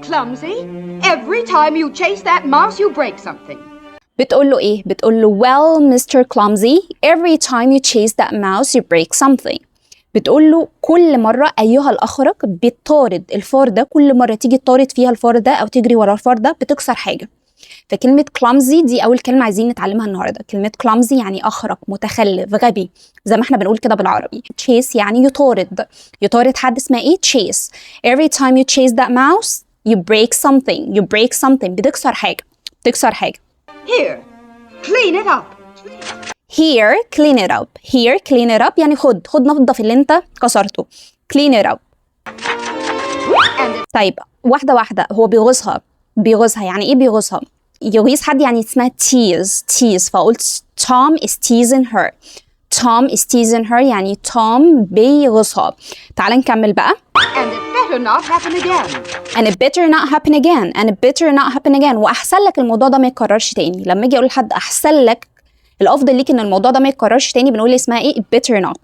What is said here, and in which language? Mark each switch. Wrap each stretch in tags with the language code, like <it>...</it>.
<en>Clumsy, every time you chase that mouse, you break something.</en> <ar>بتقول له ايه؟ بتقول له</ar> <en>well Mr. Clumsy, every time you chase that mouse you break something.</en> <ar>بتقول له كل مرة أيها الأخرق بتطارد الفار ده، كل مرة تيجي تطارد فيها الفار ده أو تجري ورا الفار ده بتكسر حاجة. فكلمة clumsy دي أول كلمة عايزين نتعلمها النهاردة. كلمة clumsy يعني أخرق، متخلف، غبي، زي ما احنا بنقول كده بالعربي. chase يعني يطارد، يطارد حد اسمها ايه؟ chase.</ar> <en>Every time you chase that mouse you break something. You break something</en> <ar>بتكسر حاجة، بتكسر حاجة.</ar> <en>Here, clean it up. Here clean it up. Here clean it up</en> <ar>يعني خد نظف اللي انت كسرته.</ar> <en>Clean it up.</en> <ar>طيب واحدة واحدة. هو بيغيظها يعني ايه بيغيظها؟ يغيظ حد يعني اسمها tease. فقلت</ar> <en>Tom is teasing her. Tom is teasing her</en> <ar>يعني توم بيغيظها. تعال نكمل بقى.</ar> <en>And it better not happen again. And it better not happen again. And it better not happen again.</en> <ar>وأحسن لك الموضوع ده ما يتكررش تاني. لما أجي أقول لحد أحسن لك، الأفضل ليك إن الموضوع ده ما يتكررش تاني، بنقول اسمها إيه؟</ar> <en>It better not.</en>